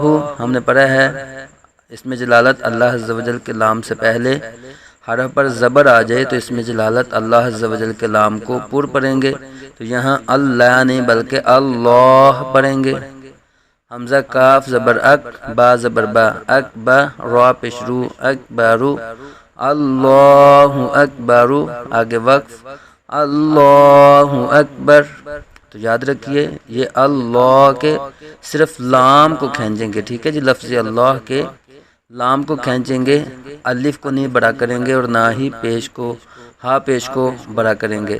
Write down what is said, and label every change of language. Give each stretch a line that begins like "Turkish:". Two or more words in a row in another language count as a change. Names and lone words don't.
Urdu: ہم نے پڑھا ہے اس میں جلالت
Arabic: اللہ عز و جل
Urdu: کے لام سے پہلے حرف پر زبر آ جائے تو اس میں جلالت
Arabic: اللہ عز و جل
Urdu: کے لام کو پر پڑھیں گے، تو یہاں اللہ نہیں بلکہ اللہ پڑھیں گے۔ حمزہ کاف زبر اک، با زبر با، اکبر، را پیش رو، اکبرو،
Arabic: اللہ اکبر،
Urdu: آگے وقف،
Arabic: اللہ اکبر۔
Urdu: تو یاد رکھیے، یہ اللہ کے صرف لام کو کھینچیں گے، ٹھیک ہے جی، لفظ اللہ کے لام کو کھینچیں گے، الف کو نہیں بڑا کریں گے اور نہ ہی پیش کو، ہا پیش کو بڑا کریں گے۔